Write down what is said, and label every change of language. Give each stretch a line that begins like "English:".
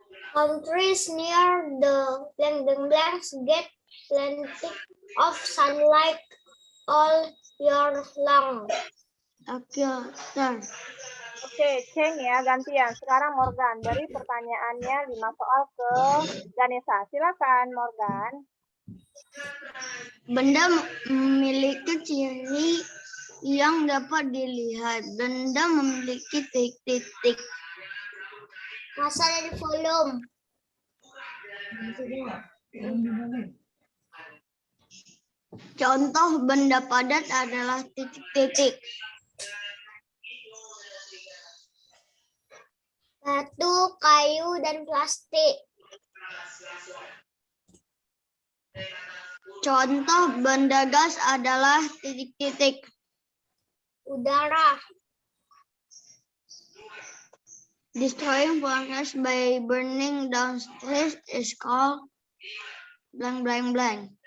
English: Countries near the blanks get plenty of sunlight all year long.
Indonesian: Oke, Sir. Oke, Ceng ya, gantian. Sekarang Morgan, dari pertanyaannya 5 soal ke Ganesha. Silakan, Morgan. Benda memiliki ciri yang dapat dilihat. Benda memiliki titik-titik. Massa dan volume. Contoh benda padat adalah titik-titik. Batu, kayu, dan plastik. Contoh benda gas adalah titik-titik. Udara.
English: Destroying forest by burning down trees is called blank blank blank.